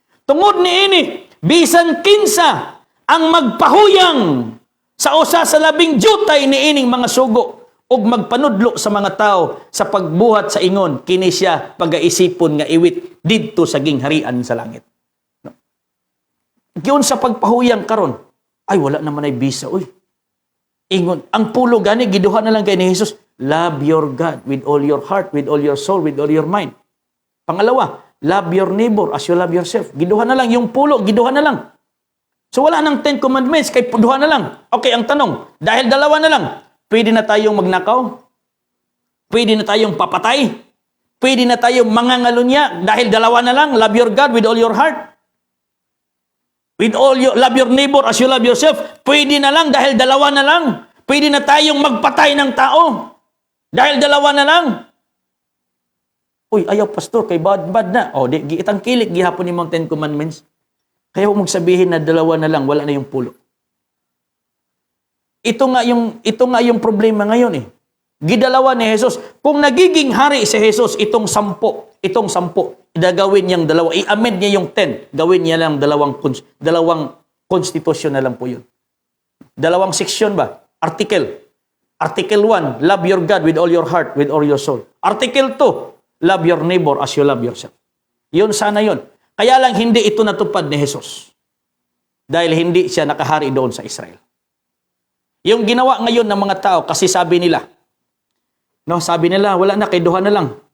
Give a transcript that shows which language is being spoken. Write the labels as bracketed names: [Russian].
[Cebuano] Tungod ni ini, bisan kinsa ang magpahuyang sa usa sa labing jutay ni ining mga sugo ug magpanudlo sa mga tao sa pagbuhat sa ingon, kini siya pagaisipon nga iwit didto sa gingharian sa langit. No? Giyon sa pagpahuyang karon, ay wala naman ay bisa, uy. Ingon, ang pulo gani giduha na lang kay ni Jesus, [English] love your God with all your heart, with all your soul, with all your mind. Pangalawa, love your neighbor as you love yourself. [Cebuano] Giduha na lang yung pulo, giduha na lang. [Filipino] So wala nang 10 commandments, [Cebuano] kay duha na lang. [Filipino] Okay, ang tanong, dahil dalawa na lang, pwede na tayong magnakaw? Pwede na tayong papatay? Pwede na tayong mangangalunya dahil dalawa na lang, [English] love your God with all your heart? With all your, love your neighbor as you love yourself? [Filipino] Pwede na lang dahil dalawa na lang. Pwede na tayong magpatay ng tao dahil dalawa na lang. [Cebuano] Uy, ayaw pastor, kay bad na. O, di itang kilik gihapon ni mga 10 commandments. [Filipino] Kaya huwag magsabihin na dalawa na lang, wala na yung pulo. Ito nga yung problema ngayon eh. Gidalawa ni Jesus. Kung nagiging hari si Jesus, itong 10, gagawin niyang dalawa. I-amend niya yung 10. Gawin niya lang dalawang konstitusyon na lang po yun. Dalawang section ba? [English] Article 1, love your God with all your heart, with all your soul. Article 2, love your neighbor as you love yourself. [Filipino] Yun sana yun. Kaya lang hindi ito natupad ni Jesus. Dahil hindi siya nakahari doon sa Israel. Yung ginawa ngayon ng mga tao, kasi sabi nila, wala na, [Cebuano] kay duha na lang.